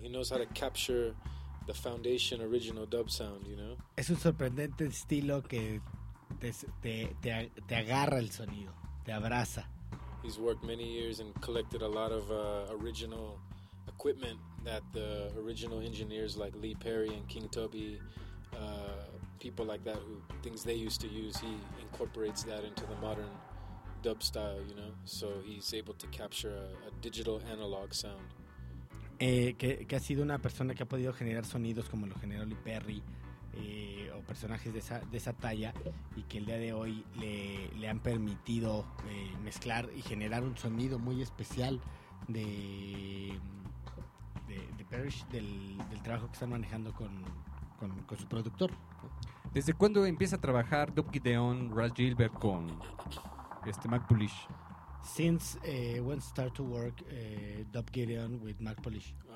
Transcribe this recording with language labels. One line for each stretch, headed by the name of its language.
English: He knows how to capture the foundation original dub sound, you know?
Spanish: Es un sorprendente estilo que te agarra el sonido, te abraza.
English: He's worked many years and collected a lot of original equipment that the original engineers like Lee Perry and King Toby, people like that, who things they used to use, he incorporates that into the modern dub style, you know, so he's able to capture a digital analog sound.
Spanish: Que ha sido una persona que ha podido generar sonidos como lo generó Lee Perry, o personajes de esa talla, y que el día de hoy le han permitido mezclar y generar un sonido muy especial de de Parrish, del trabajo que están manejando con su productor. ¿Desde cuándo empieza a trabajar Doug Gideon, Russ Gilbert con Mac Polish?
English: Since when start to work Doug Gideon with Mac Polish?